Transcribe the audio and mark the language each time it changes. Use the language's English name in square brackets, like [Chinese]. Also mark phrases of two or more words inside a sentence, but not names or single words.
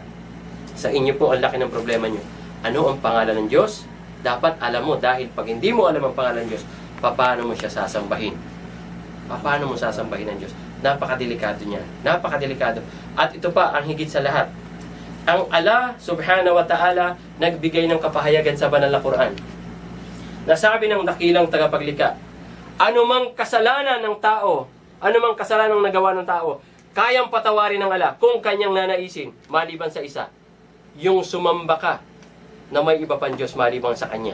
[Filipino] Sa inyo po, ang laki ng problema nyo. Ano ang pangalan ng Diyos? Dapat alam mo, dahil pag hindi mo alam ang pangalan ng Diyos, paano mo siya sasambahin? Paano mo sasambahin ng Diyos? Napakadelikado niya. Napakadelikado. At ito pa, ang higit sa lahat, Ang Allah [Arabic] سبحانه وتعالى [Filipino] nagbigay ng kapahayagan sa banal na Quran. Nasabi ng dakilang tagapaglikha, anumang kasalanan ng tao, anumang kasalanan nagawa ng tao, kayang patawarin ng Allah kung kanyang nanaisin, maliban sa isa. Yung sumamba ka na may iba pang Diyos maliban sa Kanya.